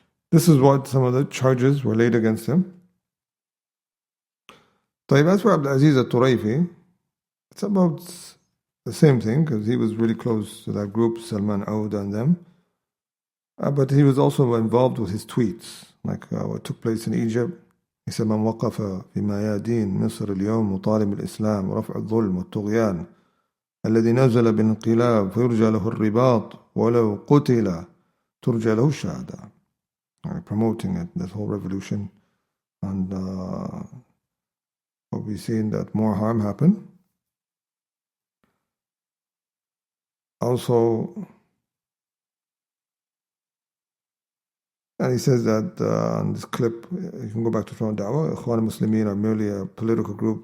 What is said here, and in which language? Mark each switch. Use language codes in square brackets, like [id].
[en] This is what some of the charges were laid against him. As for AbdulAziz At-Turayfi, it's about the same thing, because he was really close to that group, Salman Al-Awdah and them. But he was also involved with his tweets, like what took place in Egypt. He said, [ar] من وقف في ميادين مصر اليوم مطالب الإسلام ورفع الظلم والطغيان الذي نزل بالانقلاب فيرجى له الرباط ولو قتل ترجى له الشهادة. [en] Promoting it, this whole revolution, and what we've seen that more harm happen. Also, and he says that on this clip, you can go back to Ikhwan Da'wah, Ikhwan Muslimin are merely a political group.